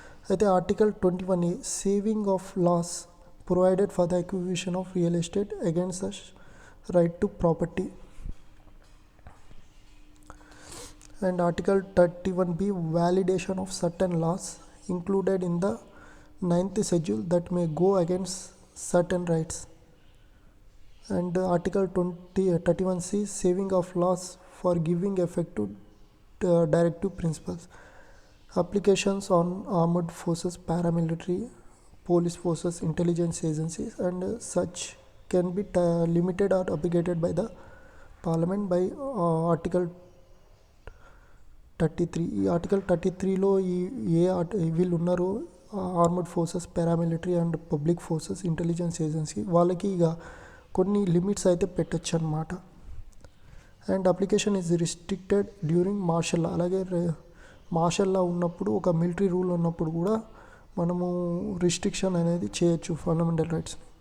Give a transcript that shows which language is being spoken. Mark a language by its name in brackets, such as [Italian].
[English] అయితే article 21A, saving of laws provided for the acquisition of real estate against the right to property. And article 31B, validation of certain laws included in the 9th schedule that may go against certain rights. And article 31C, saving of laws for giving effect to directive principles. Applications on armed forces, paramilitary, police forces, intelligence agencies, and such can be limited or abrogated by the parliament by article 33. [Telugu] ఈ article 33లో వీళ్ళు ఉన్నారో armed forces, paramilitary and public forces, intelligence agency, వాళ్ళకి ఇక కొన్ని limits అయితే పెట్టచ్చు అన్నమాట. [English] And application is restricted during martial law. [Telugu] అలాగే మార్షల్ లా ఉన్నప్పుడు, ఒక మిలిటరీ రూల్ ఉన్నప్పుడు కూడా మనము రిస్ట్రిక్షన్ అనేది చేయొచ్చు ఫండమెంటల్ రైట్స్.